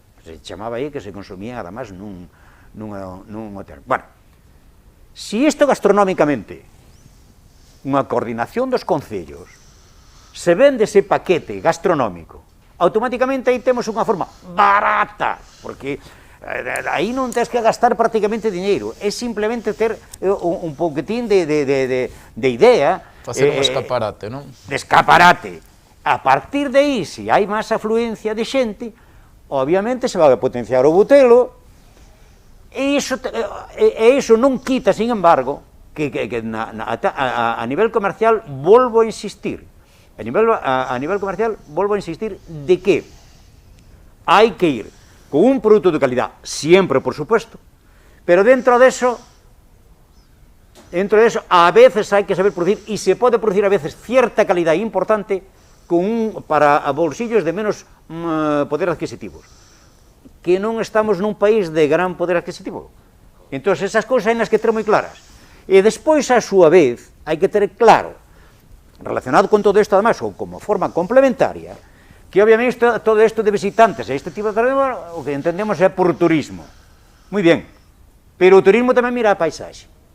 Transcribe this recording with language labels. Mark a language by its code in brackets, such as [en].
[gl] Se chamaba aí que se consumían además nun hotel. Bueno, se isto gastronómicamente, unha coordinación dos concellos, se vende ese paquete gastronómico, automáticamente aí temos unha forma barata, porque aí non tens que gastar prácticamente diñeiro, é simplemente ter un pouquitín de idea. Facer un escaparate, non? De escaparate. A partir de aí, se hai máis afluencia de xente, obviamente se vai a potenciar o Butelo, e iso non quita, sin embargo, que a nivel comercial, volvo a insistir, a nivel comercial, volvo a insistir de que hai que ir con un produto de calidad, siempre, por supuesto, pero dentro de eso, [es] a veces hay que saber producir, y se puede producir a veces cierta calidad importante para bolsillos de menos poder adquisitivo, [gl] que non estamos nun país de gran poder adquisitivo. Entón, esas cousas hai nas que ter moi claras. E despois, a súa vez, hai que ter claro, relacionado con todo isto, además, ou como forma complementaria, que obviamente todo isto de visitantes, este tipo de turismo, o que entendemos é por turismo. Moi ben, pero o turismo tamén mira a paisaxe.